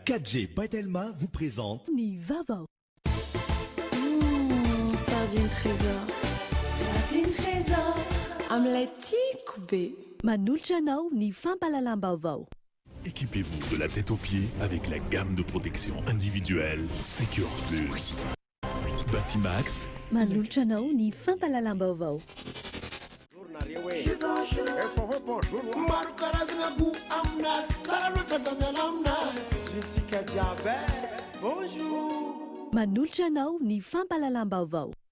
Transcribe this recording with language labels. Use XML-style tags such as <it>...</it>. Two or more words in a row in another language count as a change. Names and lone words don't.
<fr>4G Patelma vous présente</fr> <mg>Ni Vaovao.</mg> <fr>Sardine trésor. Sardine trésor.</fr> <mg>Amin'ilay tiako be. Manolotra anao ny fampalalam-baovao.</mg> <fr>Équipez-vous de la tête aux pieds avec la gamme de protection individuelle Secure Plus. Batimax.</fr> <mg>Manolotra anao ny fampalalam-baovao. Maro karazana go aminazy tsara loatra zamiana aminazy zutika jiaby bonjour Manolotra anao ny fampalalam-baovao.</mg>